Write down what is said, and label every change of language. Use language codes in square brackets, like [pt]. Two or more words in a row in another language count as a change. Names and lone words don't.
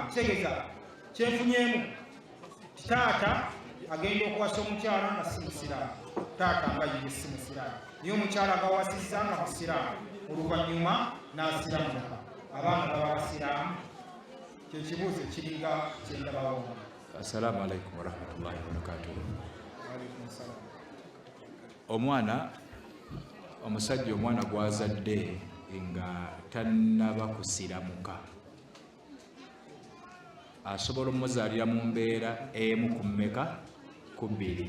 [lg] Kitegeeza kyenfunyemu, taata agenda okuwasa omukyala nga si musiraamu, taata nga ye si musiraamu, naye omukyala agawasizza nga musiraamu, oluvannyuma n'asiramuka, abaana baba basiraamu. Kye kibuuzo ekiringa kyendabawo. [ar] السلام عليكم ورحمة الله وبركاته. [lg] Omusajja omwana gwazadde nga tannaba kusiramuka asobola omuzaalira mu mbeera emu ku mmeka? Ku bbiri.